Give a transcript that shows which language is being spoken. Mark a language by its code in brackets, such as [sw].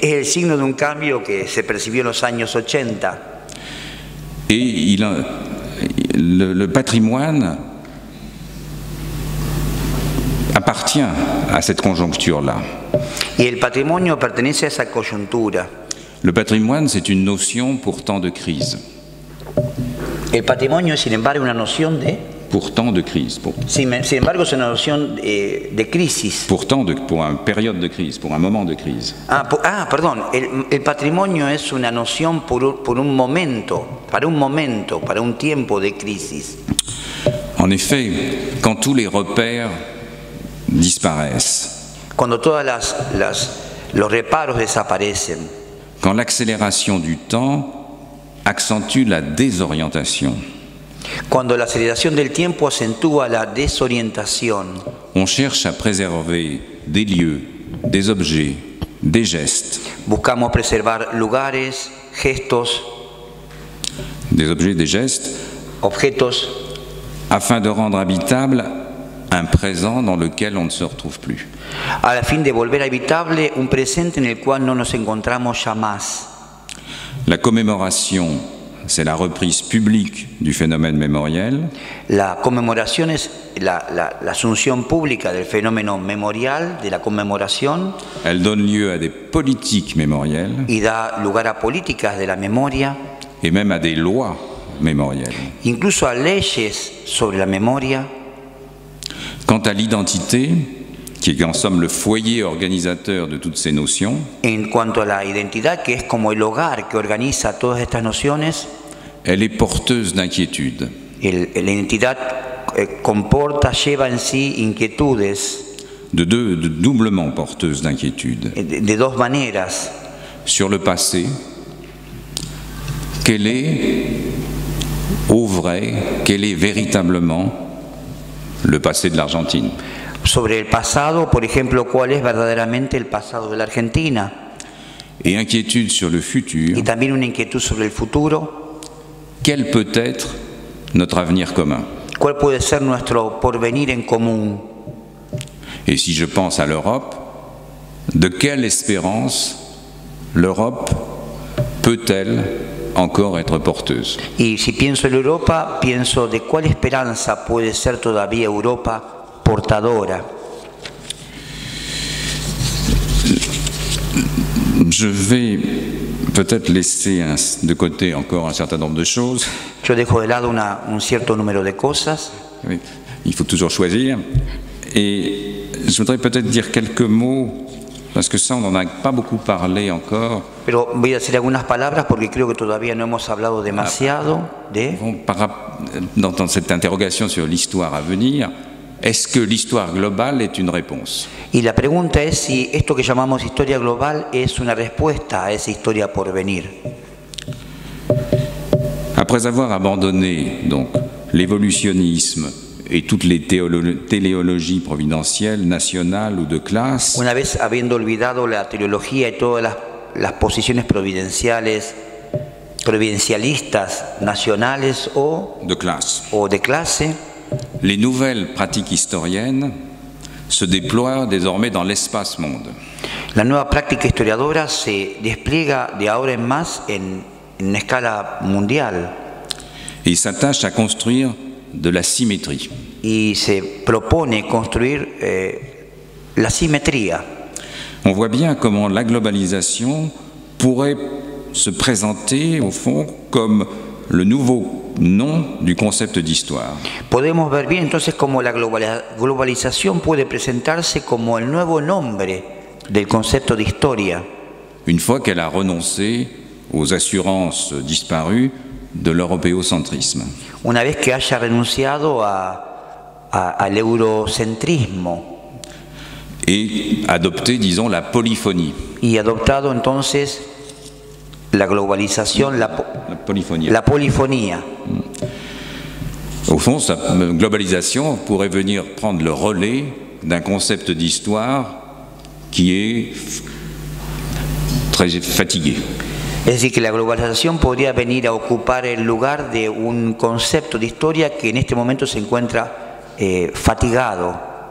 [es] Es el signo de un cambio que se percibió en los años 80. [fr] Et le patrimoine appartient à cette conjoncture-là. [es] Y el patrimonio pertenece a esa coyuntura. [fr] Le patrimoine, c'est une notion pourtant de crise. [es] El patrimonio es, sin embargo, una noción de... [fr] Pourtant de crise. [es] Sin embargo, es una noción de crisis. [fr] Pourtant, pour une période de crise, pour un moment de crise. [es] Perdón. El patrimonio es una noción por un momento, para un tiempo de crisis. [fr] En effet, quand tous les repères disparaissent, [es] cuando todos los reparos desaparecen, [fr] quand l'accélération du temps accentue la désorientation, [es] cuando la aceleración del tiempo acentúa la desorientación, [fr] on cherche à préserver des lieux, des objets, des gestes. [es] Buscamos preservar lugares, gestos, [fr] Des objets, des gestes, [es] objetos, [fr] afin de rendre habitable un présent dans lequel on ne se retrouve plus. [es] a la fin de volver habitable un presente en el cual no nos encontramos ya más. [fr] La commémoration, c'est la reprise publique du phénomène mémoriel. [es] La conmemoración es la asunción pública del fenómeno memorial, de la conmemoración, [fr] Elle donne lieu à des politiques mémorielles [es] y da lugar a políticas de la memoria, [fr] et même à des lois mémorielles. [es] incluso a leyes sobre la memoria. [fr] Quant à l'identité, qui est en somme le foyer organisateur de toutes ces notions, [es] En cuanto a la identidad, que es como el hogar que organiza todas estas nociones, [fr] elle est porteuse d'inquiétudes. [es] la identidad comporta, lleva en sí inquietudes [fr] De doublement porteuse d'inquiétudes. [es] de dos maneras. [fr] Sur le passé, quel est au vrai, quel est véritablement le passé de l'Argentine? [es] Sobre el pasado, por ejemplo, ¿cuál es verdaderamente el pasado de la Argentina? [fr] Et inquiétude sur le futur, [es] Y también una inquietud sobre el futuro. [fr] quel peut être notre avenir commun? [es] ¿Cuál puede ser nuestro porvenir en común? [fr] Et si je pense à l'Europe, de quelle espérance l'Europe peut-elle encore être porteuse? [es] Y si pienso en Europa, pienso de cuál esperanza puede ser todavía Europa portadora. [fr] Je vais peut-être laisser de côté encore un certain nombre de choses. [es] Yo dejo de lado un cierto número de cosas. [fr] Oui, il faut toujours choisir. Et je voudrais peut-être dire quelques mots, parce que ça, on n'en a pas beaucoup parlé encore. [es] Pero voy a decir algunas palabras porque creo que todavía no hemos hablado demasiado de... [fr] Bon, dans cette interrogation sur l'histoire à venir, est-ce que l'histoire globale est une réponse? [es] Y la pregunta es si esto que llamamos historia global es una respuesta a esa historia por venir. [fr] Après avoir abandonné donc l'évolutionnisme et toutes les téléologies providentielles, nationales ou de classe, [es] Una vez habiendo olvidado la teleología y todas las posiciones providencialistas, nacionales o [fr] de classe, [es] de clase, [fr] les nouvelles pratiques historiennes se déploient désormais dans l'espace-monde. [es] la nueva práctica historiadora se despliega de ahora en más en una escala mundial [fr] Et s'attache à construire de la symétrie. [es] y se propone construir la simetría. [fr] On voit bien comment la globalisation pourrait se présenter, au fond, comme le nouveau nom du concept d'histoire. [es] Podemos ver bien entonces cómo la globalización puede presentarse como el nuevo nombre del concepto de historia, [fr] Une fois qu'elle a renoncé aux assurances disparues de l'européocentrisme. [es] una vez que haya renunciado al eurocentrismo [fr] Et adopté, disons, la polyphonie. [es] y adoptado entonces la globalización, [fr] La polyphonie. [es] la polifonía. [fr] Au fond, sa globalisation pourrait venir prendre le relais d'un concept d'histoire qui est très fatigué. [es] Es decir, que la globalización podría venir a ocupar el lugar de un concepto de historia que en este momento se encuentra fatigado.